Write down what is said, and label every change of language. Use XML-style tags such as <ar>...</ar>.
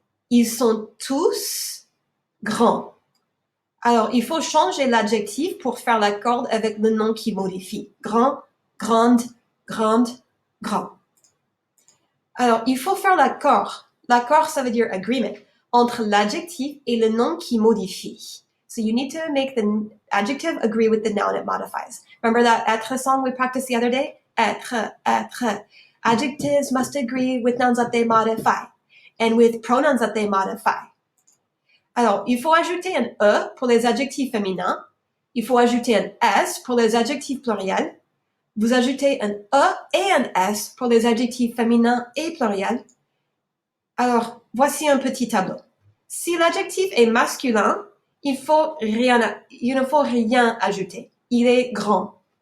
<fr>Ils sont tous grands. Alors, il faut changer l'adjectif pour faire l'accord avec le nom qui modifie. Grand, grande, grande, grand. Alors, il faut faire l'accord. L'accord, ça veut dire agreement, entre l'adjectif et le nom qui modifie.</fr> <en>So you need to make the adjective agree with the noun it modifies. Remember that être song we practiced the other day? Être, être. Adjectives must agree with nouns that they modify and with pronouns that they modify.</en> <fr>Alors, il faut ajouter un E pour les adjectifs féminins. Il faut ajouter un S pour les adjectifs pluriels. Vous ajoutez un E et un S pour les adjectifs féminins et pluriels. Alors, voici un petit tableau. Si l'adjectif est masculin, il ne faut rien ajouter. Il est grand.</fr>